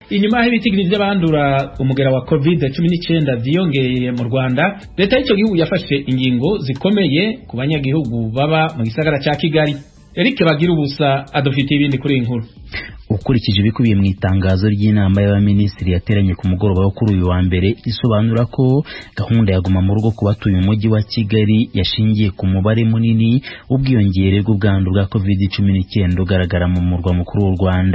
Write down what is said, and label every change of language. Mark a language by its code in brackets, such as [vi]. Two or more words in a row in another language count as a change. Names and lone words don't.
[rn] Inyuma y'ibitigira by'abandura umugera wa COVID-19 vyiyongeye mu Rwanda, leta y'icyo gihugu yafashe ingingo zikomeye ku banyagihugu baba mu gisagara ca Kigali. Eric Bagirubusa adufitiye ibindi kuri inkuru. [rw] Ukurikije ibikubiye mu itangazo ry'inama y'abaminisitiri yateranye ku mugoroba wo kuri uyu wa mbere, isobanura ko gahunda ya guma mu rugo ku batuye umujyi wa Kigali yashingiye ku mubare munini w'ubwiyongere bw'ubwandu bwa COVID-19 ugaragara mu murwa mukuru w'u Rwanda.